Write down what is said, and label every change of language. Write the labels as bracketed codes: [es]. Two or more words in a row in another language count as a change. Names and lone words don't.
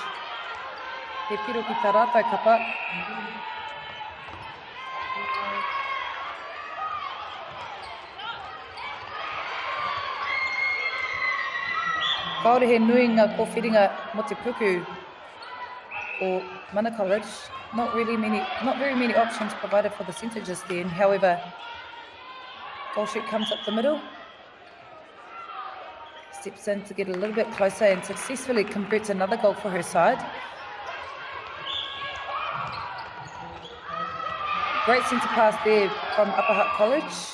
[mi] He piro ki tā rātai kapa. Kaore he nui ngā kōwhiringa mo te puku o Mana College. [en] Not very many options provided for the centre just then. However, goal shoot comes up the middle. Steps in to get a little bit closer and successfully converts another goal for her side. Great centre pass there from Upper Hutt College.